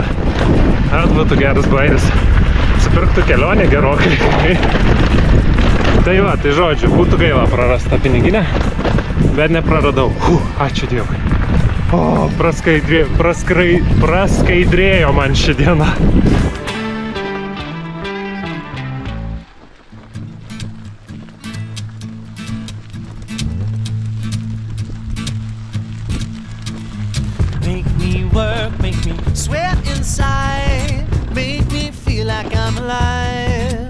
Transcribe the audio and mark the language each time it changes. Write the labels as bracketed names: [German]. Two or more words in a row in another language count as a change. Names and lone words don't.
[Lithuanian] Būtų geras bairis. Supirktų kelionę gerokai. Tai va, tai žodžiu, būtų gaila prarasta piniginę, bet nepraradau. Ačiū Dievui. O, praskaidrėjo man ši diena. [English] Make me work, make me sweat inside, make me feel like I'm alive.